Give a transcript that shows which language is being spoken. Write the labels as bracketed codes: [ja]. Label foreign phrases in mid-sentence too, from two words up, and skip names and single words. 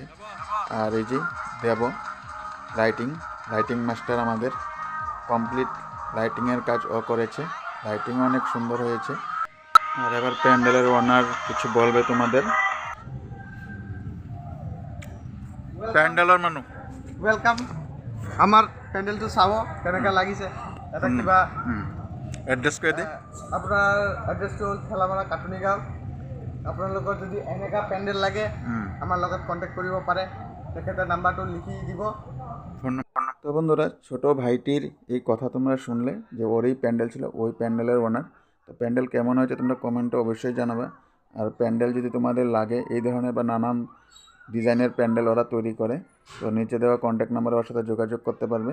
[bn] আর এই যে দেব লাইটিং মাস্টার আমাদের কমপ্লিট লাইটিংয়ের কাজ ও করেছে, লাইটিংও অনেক সুন্দর হয়েছে। আর এবার প্যান্ডেলের ওনার কিছু বলবে তোমাদের। [as] প্যান্ডেলৰ মানুহ ওয়েলকাম আমার প্যান্ডেলটো চাব কেনেকৈ লাগিছে। এটা কিবা এড্ৰেছ কৰি দে। আপোনাৰ এড্ৰেছটো হ'ল ঠেলামৰা কাটুনিগাঁও। আপোনালোকৰ যদি এনেকুৱা পেণ্ডেল লাগে আমাৰ লগত কণ্টেক্ট কৰিব পাৰে, তেখেতে নাম্বাৰটো লিখি দিব। [bn] তো বন্ধুরা, ছোট ভাইটির এই কথা তোমরা শুনলে যে ওরই প্যান্ডেল ছিল, ওই প্যান্ডেলের ওনার। তো প্যান্ডেল কেমন হয়েছে তোমরা কমেন্টে অবশ্যই জানাবে। আর প্যান্ডেল যদি তোমাদের লাগে এই ধরনের বা নানান ডিজাইনের প্যান্ডেল ওরা তৈরি করে, তো নিচে দেওয়া কন্ট্যাক্ট নাম্বারে ওর সাথে যোগাযোগ করতে পারবে।